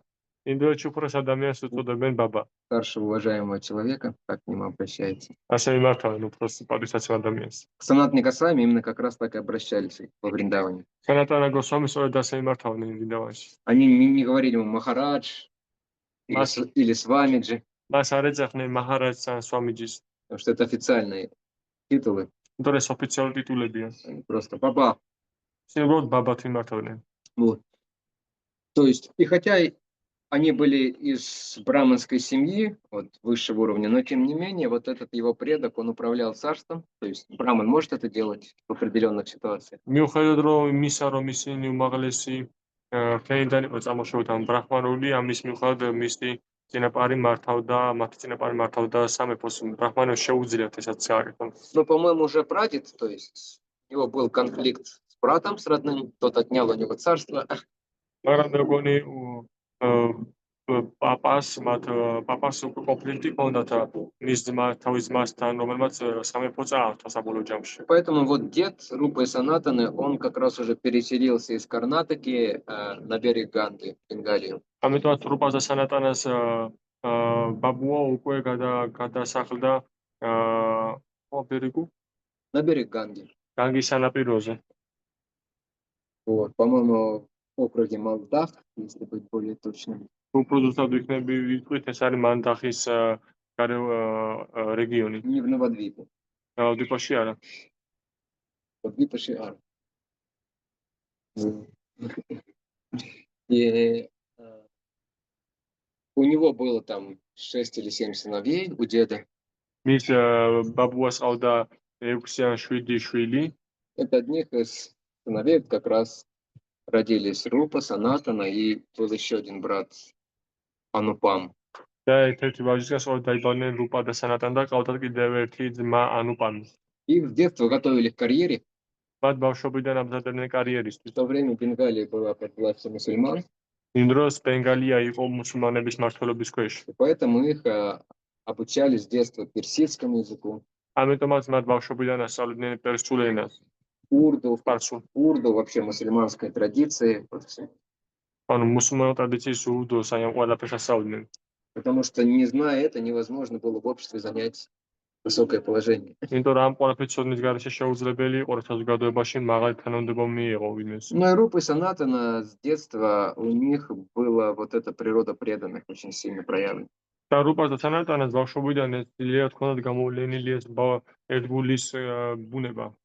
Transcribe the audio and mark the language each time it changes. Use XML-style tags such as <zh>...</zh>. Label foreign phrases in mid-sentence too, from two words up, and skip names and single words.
<ka>ინდოეთში უფროს ადამიანს უწოდებენ ბაბა.</ka> <ru>Старшего уважаемого человека, как к нему обращается.</ru> <ka>ასე მიმართავენ უფროს პატივსაცემ ადამიანს.</ka> <ru>К Санатане Госвами именно как раз так и обращались во Вриндаване.</ru> <ka>სანატანა გოსვამი სწორედ ასე მიმართავენ ვრინდავანში.</ka> <ru>Они не говорили ему Махарадж или Свамиджи,</ru> <ka>მას არ ეძახდნენ მაჰარაჯს ან სვამიჯის.</ka> <ru>потому что это официальные титулы.</ru> <ka>იმიტომ ეს ოფიციალური ტიტულებია.</ka> <ru>Они просто баба.</ru> <ka>უბრალოდ ბაბათ მიმართავდნენ.</ka> <ru>Вот. То есть, и хотя они были из браманской семьи, вот, высшего уровня, но тем не менее, вот этот его предок, он управлял царством. То есть браман может это делать в определенных ситуациях.</ru> <ka>მიუხედავად რომ ისინი უმაღლესი ფენიდან იყო წარმოშობით ან ბრაჰმანული, ამის მიუხედავად მისი წინაპარი მართავდა სამეფოს. ბრაჰმანებს შეუძლიათ ესაც გააკეთონ.</ka> <ru>Но, по-моему, уже прадед, то есть у него был конфликт с братом, с родным, тот отнял у него царство.</ru> <ka>მაგრამ მე მგონი პაპას უკვე კონფლიქტი ჰქონდათ თავის ძმასთან, რომელმაც სამეფო წაართვა საბოლოო ჯამში.</ka> <ru>Поэтому вот дед Рупы Санатаны, он как раз уже переселился из Карнатаки на берег Ганги, в Бенгалию.</ru> <ka>ამიტომაც რუპას და სანატანას ბაბუა უკვე გადასახლდა ბერიგუ</ka> <ru>На берег Ганги.</ru> <ka>განგის სანაპიროზე.</ka> <ru>Вот, по-моему, в округе Малдах, если быть более точным.</ru> <ka>უფრო ზუსტად ვიტყვით, ეს არის მანდახის რეგიონი.</ka> <ru>Не в Новодвипе.</ru> <ka>დვიპაში არა.</ka> <ru>Новодвипе Шиар. И у него было там 6 или 7 сыновей, у деда.</ru> <ka>მის ბაბუას ყავდა 6 ან 7 შვილი.</ka> <ru>Это одних из сыновей как раз родились Рупа, Санатана, и был еще один брат Анупам.</ru> <ka>და ერთ-ერთი ვაჟისგან სწორედ დაიბადნენ რუპა და სანატანი და ყავდათ კიდევ ერთი ძმა ანუპამი.</ka> <ru>Их с детства готовили к карьере.</ru> <ka>მათ ბავშვობიდან ამზადებდნენ კარიერისთვის.</ka> <ru>В то время Бенгалия была под властью мусульман,</ru> <ka>იმ დროს ბენგალია იყო მუსულმანების მმართველობის ქვეშ.</ka> <ru>и поэтому их обучали с детства персидскому языку,</ru> <ka>ამიტომაც მათ ბავშვობიდან ასწავლიდნენ პერსულ ენას,</ka> <ru>урду,</ru> <ka>სპარსულ.</ka> <ru>вообще мусульманской традиции. Вот всё.</ru> <ka>ანუ მუსულმანურ ტრადიციის ურდოს აი ამ ყველაფერს ასწავლიდნენ.</ka> <ru>Потому что, не зная это, невозможно было в обществе занять высокое положение.</ru> <ka>იმიტომ რომ ამ ყველაფერს ცოდნის გარეშე შეუძლებელი იყო საზოგადოებაში მაღალი თანამდებობა მიიღო ვინმეს.</ka> <ru>Но и Рупа и Санатана с детства у них была вот эта природа преданных очень сильно проявлена.</ru> <ka>და რუპას და სანატანას ბავშვობიდან ეს ძლიერ ჰქონდათ გამოვლენილი ეს ერთგულის ბუნება.</ka>